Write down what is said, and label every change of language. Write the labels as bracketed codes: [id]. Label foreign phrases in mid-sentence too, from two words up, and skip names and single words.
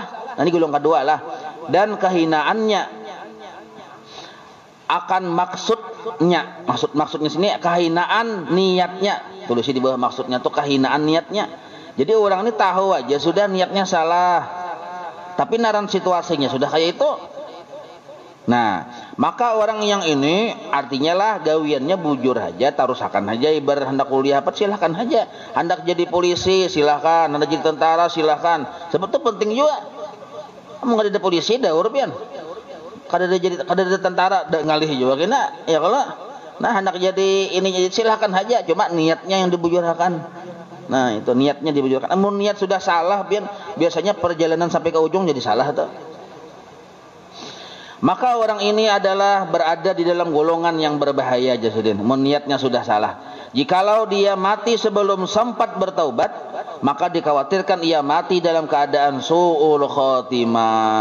[id] Nah, ini golongan kedua lah. Dan kehinaannya akan maksudnya. Maksudnya sini kehinaan niatnya. Tulis di bawah maksudnya tuh kehinaan niatnya. Jadi orang ini tahu aja sudah niatnya salah. Tapi naran situasinya sudah kayak itu. Nah, maka orang yang ini artinya lah [bjn] gawiannya bujur aja, tarusakan aja, [id] ibarat hendak kuliah apa silahkan aja, hendak jadi polisi silahkan, hendak jadi tentara silahkan. Sebab itu penting juga. [bjn] Kamu nggak ada polisi dah urupian, kada ada tentara dah ngalih juga kena. [id] Ya kalau nah hendak jadi ini jadi silahkan aja, cuma niatnya yang dibujurkan. Nah itu niatnya dibujurkan. Namun niat sudah salah, biasanya perjalanan sampai ke ujung jadi salah tuh. Maka orang ini adalah berada di dalam golongan yang berbahaya Jasudin. Niatnya sudah salah. Jikalau dia mati sebelum sempat bertaubat, maka dikhawatirkan ia mati dalam keadaan su'ul khotimah.